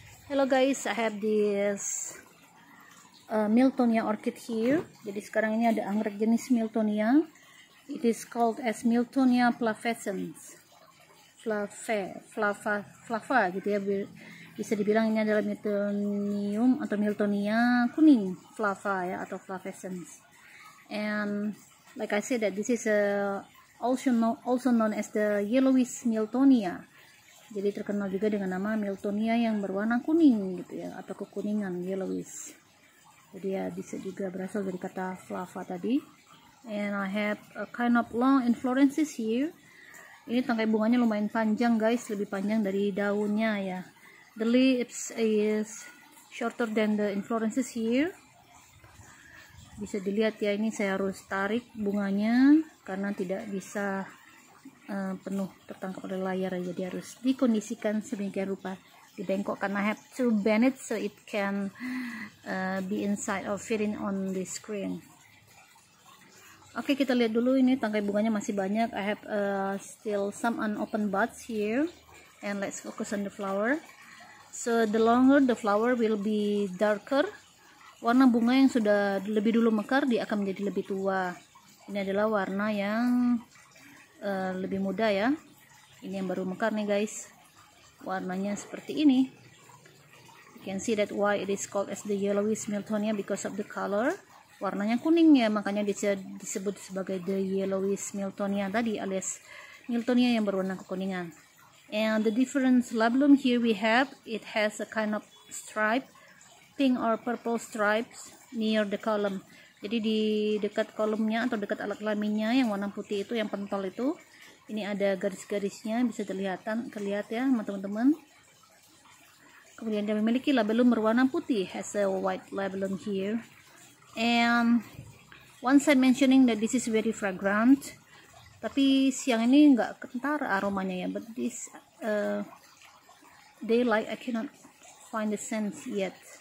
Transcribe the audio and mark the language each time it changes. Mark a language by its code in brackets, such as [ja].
[en] Hello guys, I have this Miltonia orchid here. [id] Jadi sekarang ini ada anggrek jenis Miltonia. [en] It is called as Miltonia flavescens. [id] Flava gitu ya. Bisa dibilang ini adalah Miltonium atau Miltonia kuning, flava ya, atau flavescens. [en] And like I said that this is also known as the yellowish Miltonia. [id] Jadi terkenal juga dengan nama Miltonia yang berwarna kuning gitu ya, atau kekuningan, yellowish. Jadi ya bisa juga berasal dari kata flava tadi. [en] And I have a kind of long inflorescences here. [id] Ini tangkai bunganya lumayan panjang guys, lebih panjang dari daunnya ya. [en] The leaves is shorter than the inflorescences here. [id] Bisa dilihat ya, ini saya harus tarik bunganya karena tidak bisa penuh tertangkap oleh layar, jadi harus dikondisikan sedemikian rupa, dibengkokkan. [en] I have to bend it so it can be inside or fitting on the screen. [id] Oke, kita lihat dulu, ini tangkai bunganya masih banyak. [en] I have still some unopened buds here, and let's focus on the flower. So the longer the flower will be darker. [id] Warna bunga yang sudah lebih dulu mekar dia akan menjadi lebih tua. Ini adalah warna yang lebih muda ya. Ini yang baru mekar nih guys. Warnanya seperti ini. [en] You can see that why it is called as the yellowish Miltonia, because of the color. [id] Warnanya kuning ya, makanya disebut sebagai the yellowish Miltonia tadi, alias Miltonia yang berwarna kekuningan. [en] And the different labellum here we have, it has a kind of stripe, pink or purple stripes near the column. [id] Jadi di dekat kolomnya atau dekat alat kelaminnya yang warna putih itu, yang pentol itu, ini ada garis-garisnya, bisa terlihat ya teman-teman. Kemudian dia memiliki labellum berwarna putih, [en] has a white labellum here. And once I mentioning that this is very fragrant, [id] tapi siang ini nggak kentar aromanya ya, [en] but this daylight I cannot find the scent yet.